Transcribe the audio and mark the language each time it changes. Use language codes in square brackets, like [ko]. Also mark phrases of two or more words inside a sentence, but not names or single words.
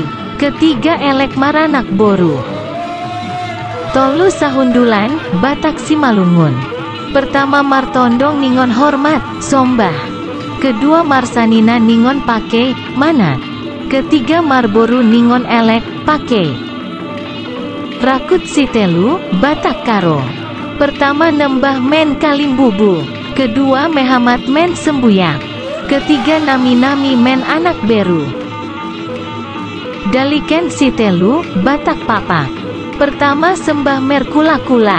[bts] Ketiga Elek Mar Anak Boru. Tolu Sahundulan, Batak Simalungun. Pertama Martondong Ningon Hormat, Sombah. Kedua Marsanina Ningon Pake, Manat. Ketiga Marboru Ningon Elek, Pake. [btx] Rakut Sitelu, Batak Karo. Pertama Nembah Men Kalimbubu. Kedua Mehamat Men Sembuyak. Ketiga Nami-Nami Men Anak Beru. [btd] Daliken Sitelu, Batak Papak. Pertama Sembah Mer Kula-Kula.